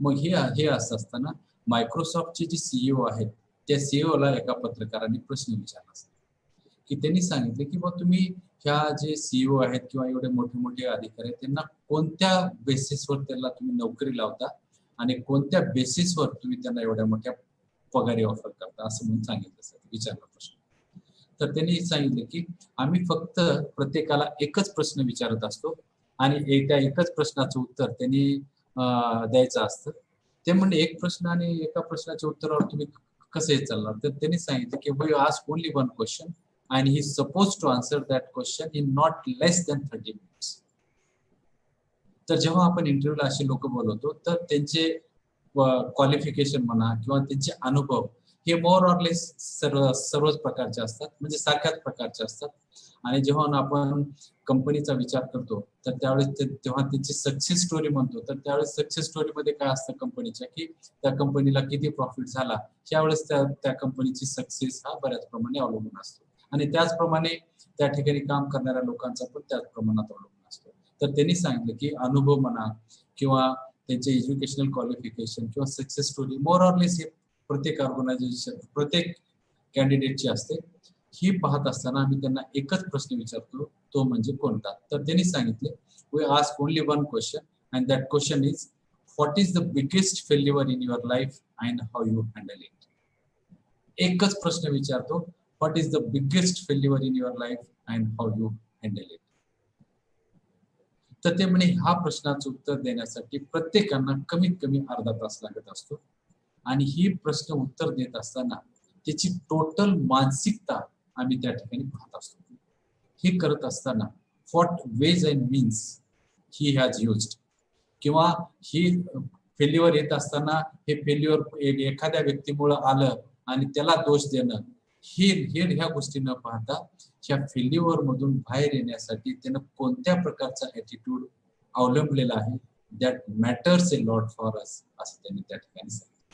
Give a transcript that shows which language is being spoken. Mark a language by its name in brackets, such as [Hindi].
[Marathi] मग हे असं असताना मायक्रोसॉफ्टचे जे सीईओ आहेत त्या सीईओला एका पत्रकाराने प्रश्न विचारला असता की त्यांनी सांगितले की तुम्ही ह्या जे सीईओ आहेत किंवा एवढे मोठे मोठे अधिकारी आहेत त्यांना कोणत्या बेसिसवर त्यांना तुम्ही नोकरी लावता आणि कोणत्या बेसिसवर तुम्ही त्यांना एवढ्या मोठ्या पगारी ऑफर करता, असं म्हणून सांगितलं सर, विचारला प्रश्न. तर त्यांनी सांगितले की आम्ही फक्त प्रत्येकाला एकच प्रश्न विचारत असतो आणि त्या एकच प्रश्नाचं उत्तर त्यांनी द्यायचं असतं. ते म्हणजे एक प्रश्न आणि एका प्रश्नाच्या उत्तरावर तुम्ही कसं हे चालणार. तर त्यांनी सांगितलं की [English] We ask only one question and he is supposed to answer that question in not less than 30 minutes. [Marathi] तर जेव्हा आपण इंटरव्ह्यूला असे लोक बोलवतो तर त्यांचे क्वालिफिकेशन म्हणा किंवा त्यांचे अनुभव हे मोर ऑर लेस सर्वच प्रकारचे असतात, म्हणजे सारख्याच प्रकारचे असतात. आणि जेव्हा आपण कंपनीचा विचार करतो तर त्यावेळेस तेव्हा त्यांची सक्सेस स्टोरी म्हणतो तर त्यावेळेस सक्सेस स्टोरीमध्ये काय असतं कंपनीच्या, की त्या कंपनीला किती प्रॉफिट झाला त्यावेळेस त्या कंपनीची सक्सेस हा बऱ्याच प्रमाणे अवलंबून असतो आणि त्याचप्रमाणे त्या ठिकाणी काम करणाऱ्या लोकांचा पण त्याच प्रमाणात अवलंबून असतो. तर त्यांनी सांगितलं की अनुभव म्हणा किंवा त्यांचे एज्युकेशनल क्वालिफिकेशन किंवा सक्सेस स्टोरी मोर ऑर लेस हे प्रत्येक ऑर्गनायझेशन प्रत्येक कॅन्डिडेटची असते. ही पाहत असताना आम्ही त्यांना एकच प्रश्न विचारतो, तो म्हणजे कोणता. तर त्यांनी सांगितले [English] We ask only one question and that question is what is the biggest failure in your life and how you handle it. [Marathi] एकच प्रश्न विचारतो, [English] what is the biggest failure in your life and how you handle it. [Marathi] तर ते म्हणे ह्या प्रश्नाचं उत्तर देण्यासाठी प्रत्येकांना कमीत कमी अर्धा तास लागत असतो आणि ही प्रश्न उत्तर देत असताना त्याची टोटल मानसिकता आम्ही त्या ठिकाणी पाहत असतो. हे करत असताना [English] what ways and means he has used [Marathi] किंवा ही फेल्युअर येत असताना हे फेल्युअर एखाद्या व्यक्तीमुळे आलं आणि त्याला दोष देणं ह्या गोष्टी न पाहता ह्या फेल्युअर मधून बाहेर येण्यासाठी त्यानं कोणत्या प्रकारचा ऍटिट्यूड अवलंबलेला आहे [English] that matters a lot for us, [Marathi] असं त्यांनी त्या ठिकाणी सांगितलं.